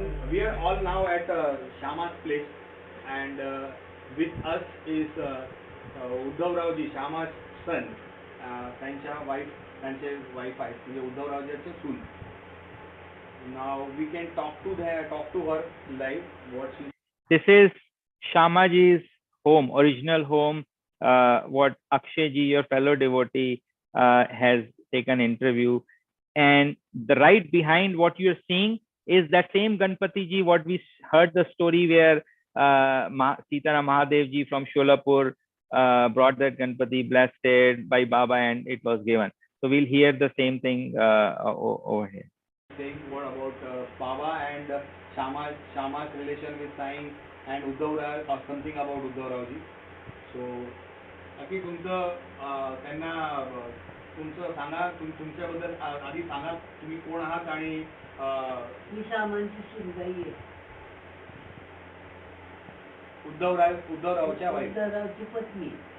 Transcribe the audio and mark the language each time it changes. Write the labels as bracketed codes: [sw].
[en] We are all now at Shama's place, and with us is Udhavrao ji, Shama's son. [mr] त्यांच्या wife आहेत म्हणजे उद्धवरावजीचे सून. [en] Now we can talk to her live. What she. This is Shamaji's home, original home. What Akshay ji, your fellow devotee, has taken interview, and the right behind what you're seeing is that same Ganpati ji, what we heard the story where Sitaram Mahadev ji from Sholapur brought that Ganpati, blessed it by Baba, and it was given. So we'll hear the same thing over here. Saying what about Baba and Shama's relation with Sai and Udhavrao, or something about Udhavrao ji. [mr] So, बाकी तुमचं त्यांना तुमचं सांगा, तुमच्याबद्दल आधी सांगा, तुम्ही कोण आहात आणि मी शामांची सुनबाई आहे. उद्धवरावच्या वाईफ. उद्धवरावची पत्नी.